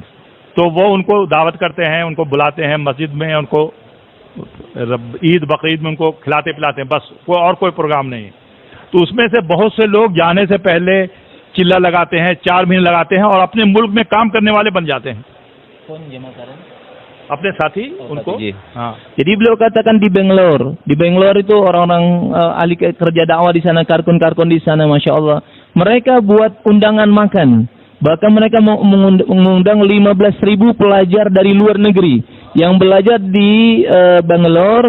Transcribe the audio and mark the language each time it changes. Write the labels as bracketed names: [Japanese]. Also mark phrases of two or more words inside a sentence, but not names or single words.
[Hindi] तो वो उनको दावत करते हैं, उनको बुलाते हैं मस्जिद में, उनको ईद बकरीद में उनको खिलाते पिलाते हैं, बस कोई प्रोग्राम नहीं. तो उसमें से बहुत से लोग जाने से पहले चिल्ला लगाते हैं, 4 महीने लगाते हैं और अपने मुल्क में काम करने वाले बन जाते हैं. अपने साथी उनको. [Indonesian] Jadi beliau katakan di Bangalore itu orang-orang ahli kerja dakwah di sana, karkun di sana, [Arabic] ما شاء الله. [Indonesian] Mereka buat undangan makan. Bahkan mereka mengundang 15.000 pelajar dari luar negeri yang belajar di Bangalore.